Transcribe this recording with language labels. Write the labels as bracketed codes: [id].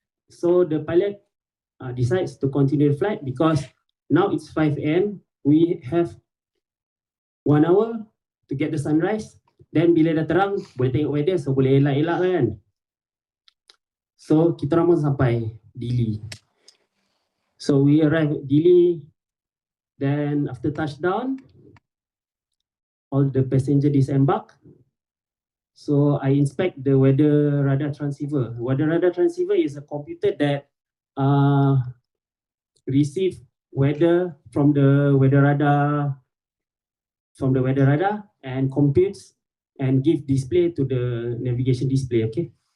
[en] So the pilot decides to continue the flight because now it's 5 a.m. We have 1 hour to get the sunrise. [ms] Then bila dah terang, boleh tengok weather, so boleh elak-elak kan. So kita orang pun sampai Dili. [en] So we arrive at Dili. Then after touchdown, all the passenger disembark. So I inspect the weather radar transceiver. Weather radar transceiver is a computer that receive weather from the weather radar and computes and give display to the navigation display, okay?